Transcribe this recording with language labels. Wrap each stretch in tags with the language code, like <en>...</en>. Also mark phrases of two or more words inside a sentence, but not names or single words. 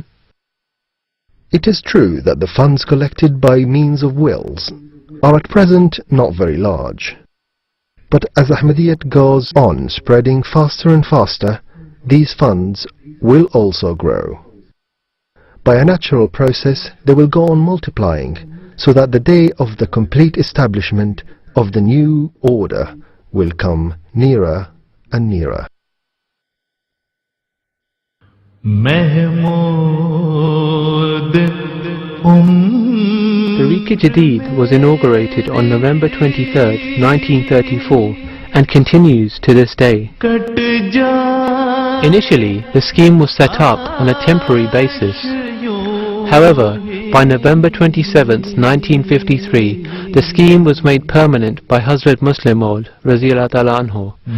<en>It is true that the funds collected by means of wills are at present not very large, but as Ahmadiyyat goes on spreading faster and faster, these funds will also grow. By a natural process they will go on multiplying, so that the day of the complete establishment of the new order will come nearer and nearer. Tahrik-e-Jadid was inaugurated on November 23, 1934 and continues to this day. Initially, the scheme was set up on a temporary basis. However, by November 27, 1953, the scheme was made permanent by Hazrat Muslim Maud</en> <ar>رضي الله تعالى عنه.</ar>